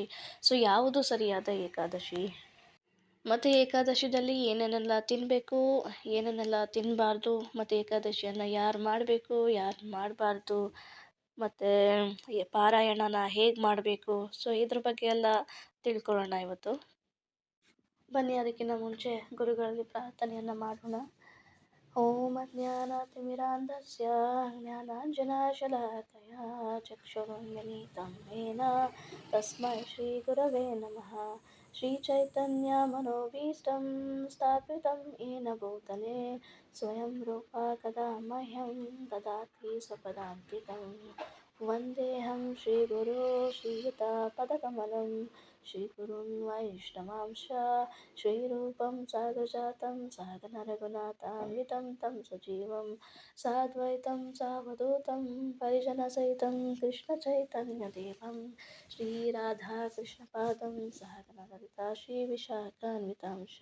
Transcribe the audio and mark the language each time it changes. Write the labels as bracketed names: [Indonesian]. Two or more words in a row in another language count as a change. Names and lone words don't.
[Kannada] ಯಾವುದು ಸರಿಯಾದ ಏಕಾದಶಿ, ಮತ್ತು ಏಕಾದಶಿದಲ್ಲಿ ಏನೇನೆಲ್ಲ ತಿನ್ನಬೇಕು, ಏನೇನೆಲ್ಲ ತಿನ್ನಬಾರ್ದು, ಮತ್ತು ಏಕಾದಶಿಯನ್ನು ಯಾರು ಮಾಡಬೇಕು, ಯಾರು ಮಾಡಬಾರ್ದು, ಮತ್ತು ಪಾರಾಯಣನ ಹೇಗೆ ಮಾಡಬೇಕು. ಇದ್ರ ಬಗ್ಗೆ ಎಲ್ಲ ತಿಳ್ಕೊಳ್ಳೋಣ ಇವತ್ತು. ಬನ್ನಿ, ಅದಕ್ಕಿಂತ ಮುಂಚೆ ಗುರುಗಳಲ್ಲಿ ಪ್ರಾರ್ಥನೆಯನ್ನು ಮಾಡೋಣ. [Sanskrit] ॐ अज्ञानतिमिरान्धस्य ज्ञानाञ्जनशलाकया चक्षुरुन्मीलितं येन तस्मै श्री गुरवे नमः. श्री चैतन्य मनोऽभीष्टं स्थापितं येन भूतले स्वयं रूप कदा मह्यं ददाति स्वपदान्तिकम्. वन्देऽहं श्री गुरु श्रीयुतपदकमलं श्रीगुरून् वैष्णवांश्च श्रीरूपं साग्रजातं सहगण रघुनाथान्वितं तं सजीवं साद्वैतं सावधूतं परिजनसहितं कृष्ण चैतन्यदेवं श्रीराधाकृष्णपादान् सहगण ललिता श्रीविशाखान्वितांश्च.